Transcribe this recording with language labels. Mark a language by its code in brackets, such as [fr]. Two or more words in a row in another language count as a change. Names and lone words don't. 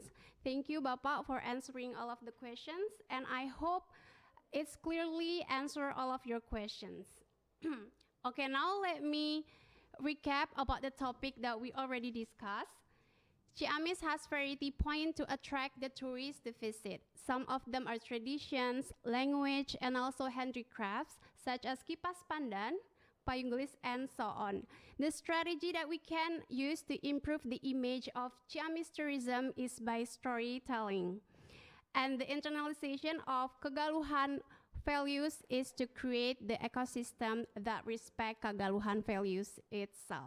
[en] Thank you, Bapak, for answering all of the questions, and I hope it's clearly answer all of your questions. Okay, now let me recap about the topic that we already discussed. Ciamis has variety points to attract the tourists to visit. Some of them are traditions, language, and also handicrafts, such as kipas pandan, payung gelis, and so on. The strategy that we can use to improve the image of Ciamis tourism is by storytelling. And the internalization of Kegaluhan values is to create the ecosystem that respect Kegaluhan values itself.